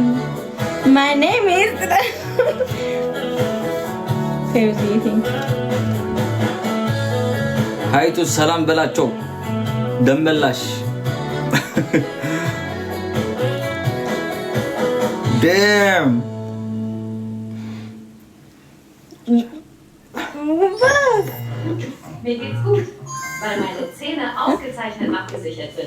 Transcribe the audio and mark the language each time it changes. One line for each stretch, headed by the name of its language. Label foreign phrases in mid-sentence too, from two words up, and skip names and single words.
English: My name is Seriously.
Amharic: ሀይቱ ሰላም በላቸው ደመላሽ Damn.
German: Mir geht's gut, weil meine Zähne ausgezeichnet abgesichert sind.